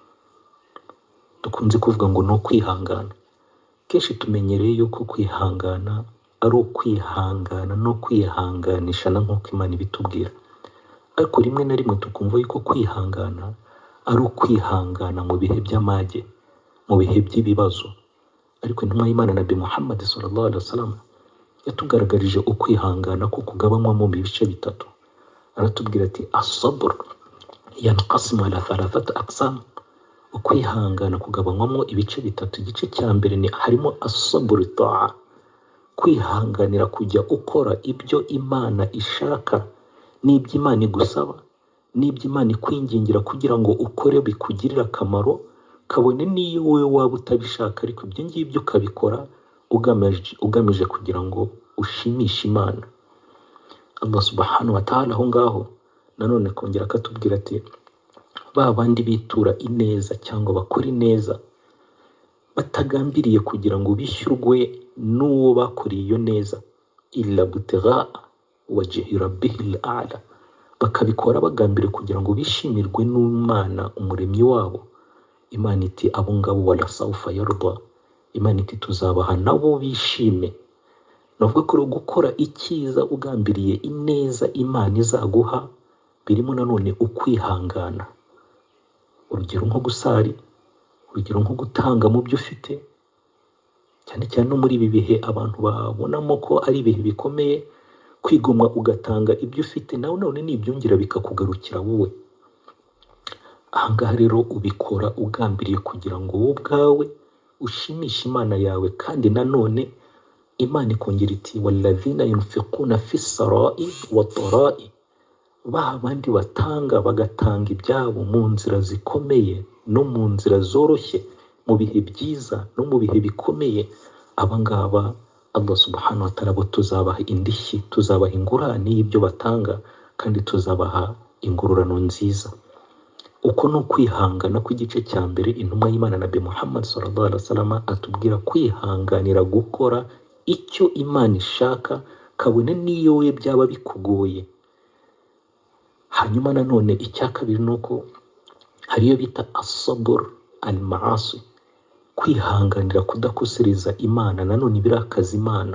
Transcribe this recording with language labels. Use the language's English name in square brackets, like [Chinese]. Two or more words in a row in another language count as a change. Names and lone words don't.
[Kinyarwanda] Dukunze kuvuga ngo no kwihangana. Kenshi tumenyereye yuko kwihangana ari ukwihangana no kwihanganisha nk'uko Imana ibitubwira, ariko rimwe na rimwe tukumva yuko kwihangana ari ukwihangana mu bihe by'amage, mu bihe by'ibibazo. Ariko intumwa y'Imana Nabi Muhammad [Arabic] صلى الله عليه وسلم [Kinyarwanda] yatugaragarije ukwihangana ko kugabanywa mu bice bitatu. [Arabic] Aratubwira ati الصبر ينقسم على 3 أقسام. [Kinyarwanda] kwihangana kugabanywamo ibice bitatu. Igice cya mbere harimo [Arabic] الصبر طاعة, [Kinyarwanda] kwihanganira kujya ukora ibyo Imana ishaka n'ibyo Imana igusaba n'ibyo Imana ikwingingira kugira ngo ukore bikugirire akamaro, kabone n'iyo wowe waba utabishaka, ariko ibyo ngibyo ukabikora ugamije kugira ngo ushimishe Imana. [Arabic] الله سبحانه وتعالى [Kinyarwanda] aho ngaho nanone kongera akatubwira ati ba bandi bitura ineza cyangwa bakora ineza batagambiriye kugira ngo bishyurwe n'uwo bakoreye iyo neza, [Arabic] إلا ابتغاء وجه ربه الأعلى, [Kinyarwanda] bakabikora bagambiriye kugira ngo bishimirwe n'Imana umuremyi wabo. Imana iti abo ngabo [Arabic] ولسوف يرضى, [Kinyarwanda] Imana iti tuzabaha nabo bishime. Navuga ko gukora icyiza ugambiriye ineza Imana izaguha birimo nanone ukwihangana. Urugero nko gusari, urugero nko gutanga mu byo ufite, cyane cyane no muri ibi bihe abantu babonamo ko ari ibihe bikomeye, kwigomwa ugatanga ibyo ufite nawe none nibyongera bikakugarukira wowe. Ahangaha rero ubikora ugambiriye kugira ngo wowe ubwawe ushimishe Imana yawe, kandi nanone Imana ikongera iti [Arabic] والذين ينفقون في السراء والضراء, [Kinyarwanda] ba bandi bagatanga ibyabo mu nzira zikomeye no mu nzira zoroshye, mu bihe byiza no mu bihe bikomeye, abangaba [Arabic] الله سبحانه وتعالى [Kinyarwanda] bo tuzabaha indishyi, tuzabaha ingurane y'ibyo batanga, kandi tuzabaha ingororano nziza. Uko no kwihangana kw'igice cya mbere intumwa y'Imana Nabi Muhammad [Arabic] صلى الله عليه وسلم [Kinyarwanda] atubwira kwihanganira gukora icyo Imana ishaka, kabone n'iyo we byaba bikugoye. Hanyuma nanone icya kabiri nuko hariyo bita [Arabic] الصبر المعاصي, [Kinyarwanda] kwihanganira kudakosereza Imana, nanone birakaza Imana.